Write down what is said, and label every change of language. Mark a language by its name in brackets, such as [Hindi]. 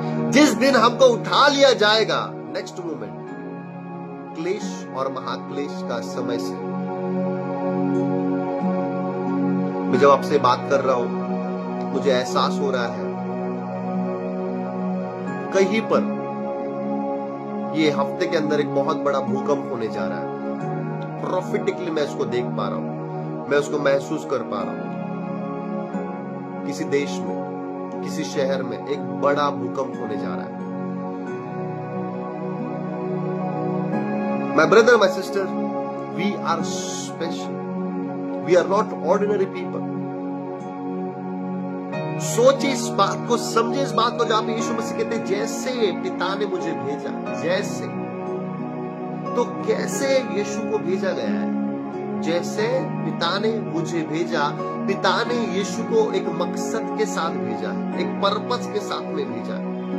[Hindi] जिस दिन हमको उठा लिया जाएगा, नेक्स्ट मोमेंट क्लेश और महाक्लेश का समय से मैं जब आपसे बात कर रहा हूं, मुझे एहसास हो रहा है कहीं पर ये हफ्ते के अंदर एक बहुत बड़ा भूकंप होने जा रहा है। प्रोफेटिकली मैं इसको देख पा रहा हूं, मैं उसको महसूस कर पा रहा हूं। किसी देश में, किसी शहर में एक बड़ा भूकंप होने जा रहा है। [English] My brother, my sister, we are special. We are not ordinary people. [Hindi] सोचिए इस बात को, समझे इस बात को, जहां पे यीशु मसीह कहते हैं जैसे पिता ने मुझे भेजा, जैसे, तो कैसे यीशु को भेजा गया है? जैसे पिता ने मुझे भेजा, पिता ने यीशु को एक मकसद के साथ भेजा है, एक पर्पस के साथ में भेजा है।